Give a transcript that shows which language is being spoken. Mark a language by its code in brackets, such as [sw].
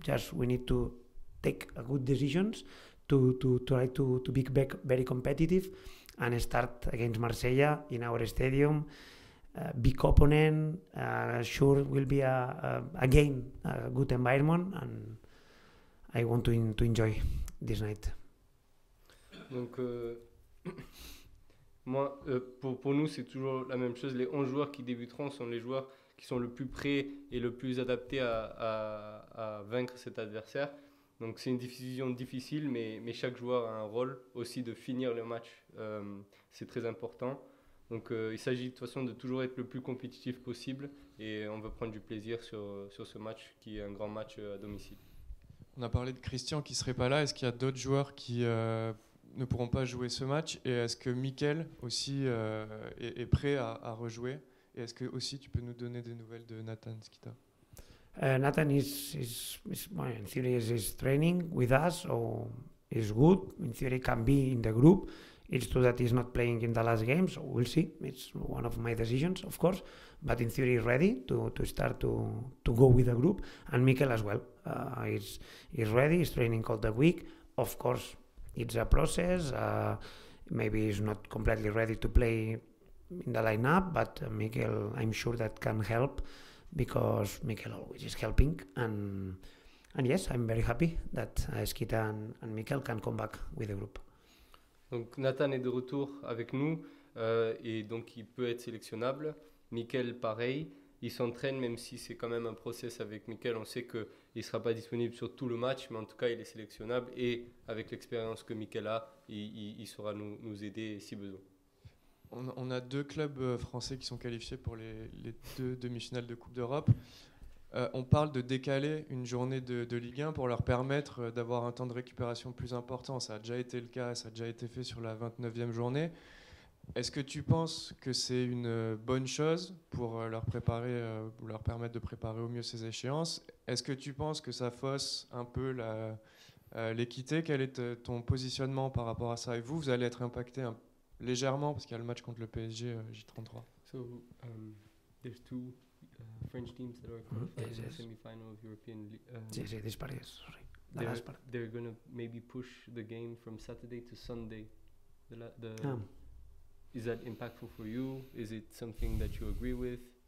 [en] Just we need to take good decisions to try to be very competitive and start against Marsella in our stadium. Big opponent, sure will be a game, a good environment, and I want to enjoy this night. [fr] Donc, moi, pour nous, c'est toujours la même chose. Les 11 joueurs qui débuteront sont les joueurs qui sont le plus prêts et le plus adaptés à vaincre cet adversaire. Donc, c'est une décision difficile, mais chaque joueur a un rôle aussi de finir le match. C'est très important. Donc, il s'agit de toute façon de toujours être le plus compétitif possible et on veut prendre du plaisir sur ce match qui est un grand match à domicile. On a parlé de Christian qui ne serait pas là. Est-ce qu'il y a d'autres joueurs qui ne pourront pas jouer ce match? Et est-ce que Mikel aussi est prêt à rejouer? Et est-ce que aussi tu peux nous donner des nouvelles de Nathan Skita? [en] Nathan is in theory is training with us, so is good. In theory, can be in the group. It's true that he's not playing in the last game, so we'll see. It's one of my decisions, of course. But in theory, he's ready to start to go with the group. And Mikel as well. He's ready. He's training all the week. Of course, it's a process. Maybe he's not completely ready to play in the lineup, but Mikel, I'm sure that can help because Mikel always is helping. And yes, I'm very happy that Skita and Mikel can come back with the group. [fr] Donc Nathan est de retour avec nous et donc il peut être sélectionnable. Mikel, pareil. Il s'entraîne, même si c'est quand même un process avec Mikel. On sait qu'il ne sera pas disponible sur tout le match, mais en tout cas, il est sélectionnable. Et avec l'expérience que Mikel a, il saura nous aider si besoin. On a 2 clubs français qui sont qualifiés pour les 2 demi-finales de Coupe d'Europe. On parle de décaler une journée de Ligue 1 pour leur permettre d'avoir un temps de récupération plus important. Ça a déjà été le cas, ça a déjà été fait sur la 29e journée. Est-ce que tu penses que c'est une bonne chose pour leur permettre de préparer au mieux ces échéances? Est-ce que tu penses que ça fausse un peu l'équité? Quel est ton positionnement par rapport à ça? Et vous allez être impacté légèrement parce qu'il y a le match contre le PSG J33. [en] So, there's 2 French teams that are qualified in the semi-final of European League. This part, yes, sorry. They're going to maybe push the game from Saturday to Sunday. Is that impactful for you? Is it something that you agree with?